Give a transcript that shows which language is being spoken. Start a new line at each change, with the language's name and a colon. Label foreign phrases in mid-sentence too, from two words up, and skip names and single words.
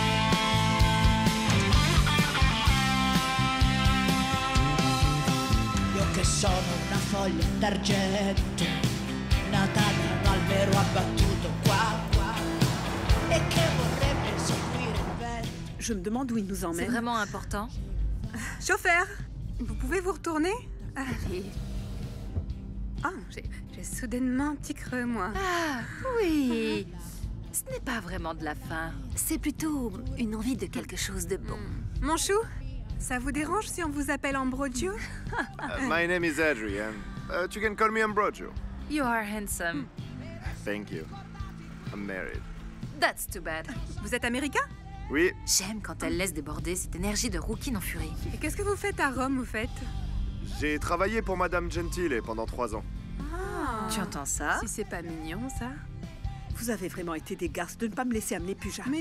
Italian: Io che sono una foglia d'argento, nata da un albero abbattuto qua, qua, e che vorrebbe seguire il vento.
French: Je me demande où il nous C'est emmène. vraiment important. Chauffeur, vous pouvez vous retourner? Allez. Ah, j'ai soudainement un petit creux, moi. Ah, oui. Ce n'est pas vraiment de la faim. C'est plutôt une envie de quelque chose de bon. Mon chou, ça vous dérange si on vous appelle Ambrogio?
English: My name is Adrian. You can call me Ambrogio. You are handsome. Thank you. I'm married. That's too bad.
French: Vous êtes américain? Oui, J'aime quand elle laisse déborder cette énergie de rouquine en furie. Et qu'est-ce que vous faites à Rome, vous faites? j'ai travaillé pour Madame Gentile pendant 3 ans. Ah. Tu entends ça? Si c'est pas mignon, ça. Vous avez vraiment été des garces de ne pas me laisser amener plus jamais.